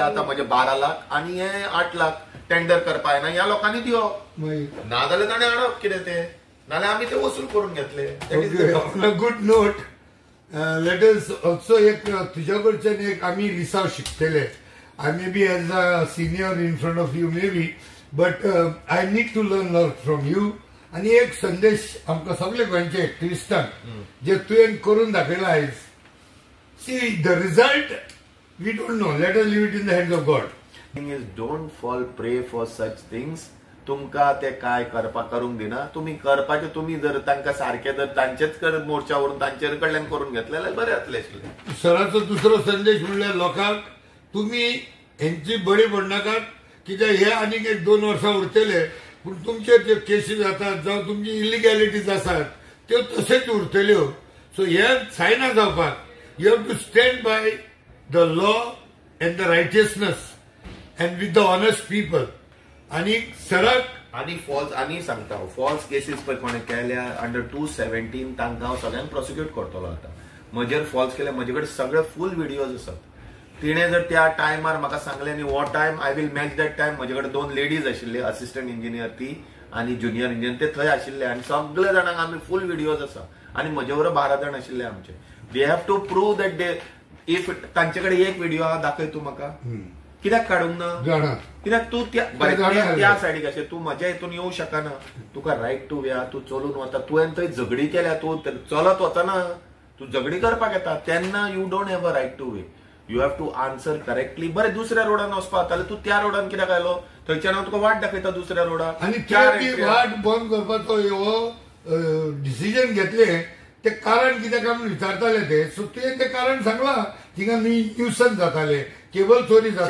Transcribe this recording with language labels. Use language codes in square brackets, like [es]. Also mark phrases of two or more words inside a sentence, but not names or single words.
[kok] आतां म्हजे 12 लाख आनी हे 8 लाख टेंडर करपा येना. ह्या लोकांनी दियो ना जाल्यार ताणें हाडप कितें ते, नाल्यार आमी ते वसूल करून घेतले. [en] good note. let us also [kok] एक तुज्या कडच्यान एक आमी लिसाव शिकतले. [en] I may be as a senior in front of you may be, but I need to learn lot from you. [kok] आणि एक संदेश आमकां सगळे गोंयच्या एक्टिविस्टांक जे तुवें करून दाखयला आयज. [en] see the result we don't know. let us leave it in the hands of God. is don't fall prey for such things. [kok] तुमकां ते काय करूंक दिना. तुम्ही करपाचे, तुम्ही जर तांकां सारखे जर तांचेच मोर्चावरून तांचे कडल्यान करून घेतले जाल्यार बरें जातलें आशिल्लें. सराचो दुसरो संदेश म्हणल्यार लोकांक तुमी हेंची बळी पडनाकात, कित्याक हे आनीक 1-2 वर्सां उरतले. पूण तुमचे जे केसीस जातात जावं तुमची इलिगॅलिटीज आसात त्यो तशेंच उरतल्यो. सो हे जायना जावपाक. [en] you have to stand by the law and the righteousness and with the honest people. [kok] आणि सराक आणि फॉल्स आनी सांगता [en] false cases [kok] पळय कोणें केल्या अंडर 217 तांकां हांव सगळ्यांक प्रोसिक्यूट करतलो. आतां म्हजेर फॉल्स केले, म्हजे कडेन सगळे [en] full videos [kok] आसात. तिणें जर त्या टायमार म्हाका सांगलें न्ही [en] what time I will match that time. [kok] म्हजे कडेन 2 लेडीज आशिल्ले, [en] assistant engineer [kok] ती आनी [en] junior engineer, [kok] ते थंय आशिल्ले आनी सगळे जाणांक आमी [en] full videos [kok] आसा. आनी म्हजे बरोबर 12 जाण आशिल्ले आमचे. [en] they have to prove that they if [kok] तांचे कडेन एक व्हिडिओ आहा दाखय तूं म्हाका. कित्याक काडूंक ना? कित्याक तूं त्या सायडीक अशें तूं म्हज्या हितून येवं शकना. तुका [en] right to way. [kok] तूं चलून वता, तुवें थंय झगडी केल्या, तूं चलत वचना, तूं झगडी करपाक येता, तेन्ना [en] you don't have a right to way. you have to answer correctly. [kok] बरें दुसऱ्या रोडान वचपाक जाल्यार तूं त्या रोडान कित्याक आयलो? थंयच्यान हांव तुका वाट दाखयता दुसऱ्या रोडार. आनी वाट बंद करपाचो हो डिसिजन घेतले ते कारण कित्याक आमी विचारताले ते. सो तुवें ते कारण सांगलां. थिंगा न्यूसन जाताले, केबल चोरी जाताले,